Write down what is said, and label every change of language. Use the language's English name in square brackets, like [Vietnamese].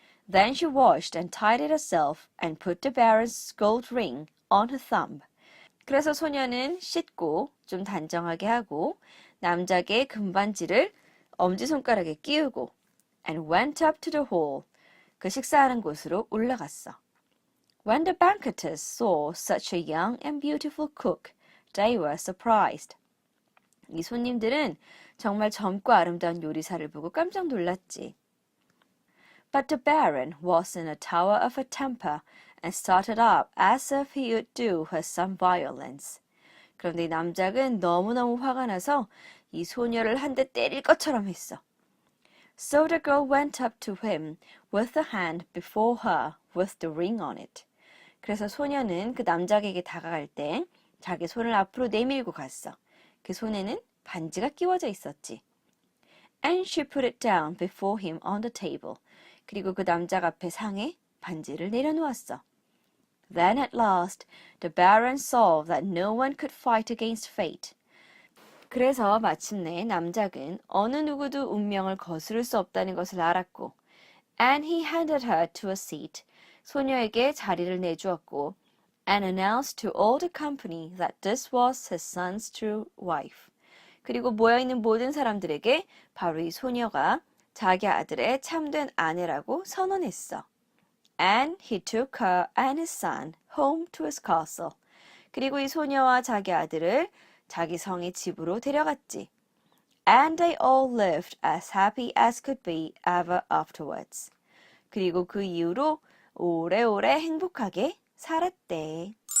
[English] Then she washed and tidied herself and put the Baron's gold ring on her thumb. [Korean] 그래서 소녀는 씻고 좀 단정하게 하고 남작의 금반지를 엄지손가락에 끼우고 [English] and went up to the hall. [Korean] 그 식사하는 곳으로 올라갔어. [English] When the banqueters saw such a young and beautiful cook, they were surprised. [Korean] 이 손님들은 정말 젊고 아름다운 요리사를 보고 깜짝 놀랐지. [English] But the Baron was in a tower of a temper and started up as if he would do her some violence. [Korean] 그런데 이 남작은 너무너무 화가 나서 이 소녀를 한 대 때릴 것처럼 했어. [English] So the girl went up to him with the hand before her with the ring on it. [Korean] 그래서 소녀는 그 남작에게 다가갈 때 자기 손을 앞으로 내밀고 갔어. 그 손에는 반지가 끼워져 있었지. [English] And she put it down before him on the table. [Korean] 그리고 그 남작 앞에 상에 반지를 내려놓았어. [English] Then at last the Baron saw that no one could fight against fate. [Korean] 그래서 마침내 남작은 어느 누구도 운명을 거스를 수 없다는 것을 알았고 [English] and he handed her to a seat. [Korean] 소녀에게 자리를 내주었고 [English] and announced to all the company that this was his son's true wife. [Korean] 그리고 모여있는 모든 사람들에게 바로 이 소녀가 자기 아들의 참된 아내라고 선언했어. [English] And he took her and his son home to his castle. [Korean] 그리고 이 소녀와 자기 아들을 자기 성의 집으로 데려갔지. [English] And they all lived as happy as could be ever afterwards. [Korean] 그리고 그 이후로 오래오래 행복하게 살았대.